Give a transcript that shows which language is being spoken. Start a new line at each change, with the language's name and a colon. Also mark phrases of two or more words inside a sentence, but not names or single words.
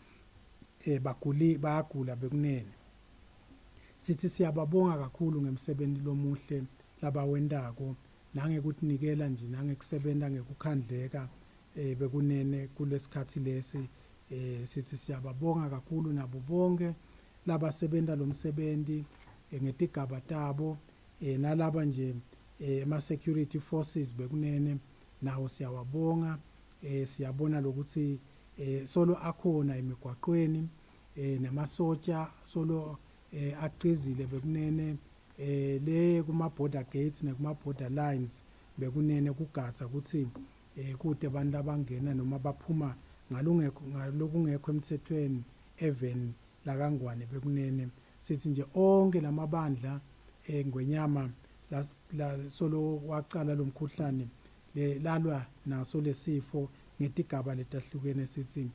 Swati: bayagula bekunene sithi siyababonga kakhulu ngemsebenzi lomuhle labawendako nangekunikela nje nangekusebenta ngekukhandleka bekunene kulesikhathi lesi sithi siyababonga kakhulu nabo bonke labasebenta lomsebenzi ngetigaba tabo nalaba nje ama-
English: security forces
Swati: bekunene nawo siyawabonga siyabona lokuthi solo akhona emigwaqweni namasotsha solo aqizile bekunene le kuma-border gates nekuma-
English: border lines
Swati: bekunene kugatsa ukuthi kude abantu abangena noma baphuma ngalokungekho emthethweni even lakangwane bekunene sithi nje onke lamabandla ngwenyama la solo waqala lo mkhuhlane lalwa naso lesifo ngetigaba letahlukene sithi